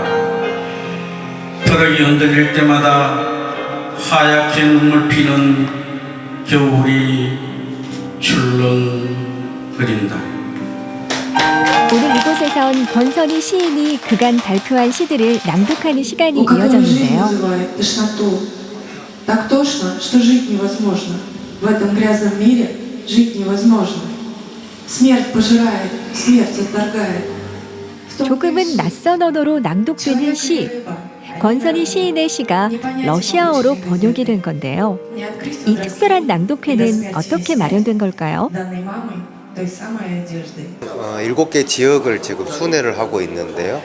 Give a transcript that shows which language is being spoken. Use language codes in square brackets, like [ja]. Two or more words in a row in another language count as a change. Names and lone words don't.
[ko] 벼락이 흔들릴 때마다 하얗게 눈물 피는 겨울이 출렁거린다. 오늘 이곳에선 권선희 시인이 그간 발표한 시들을 낭독하는 시간이 이어졌는데요. [ru] Так тошно, что жить невозможно. В этом грязном мире жить невозможно. Смерть пожирает, смерть отторгает. [ko] 조금은 낯선 언어로 낭독되는 시. 권선희 시인의 시가 러시아어로 번역이 된 건데요. 이 특별한 낭독회는 어떻게 마련된 걸까요? 7개 지역을 지금 순회를 하고 있는데요.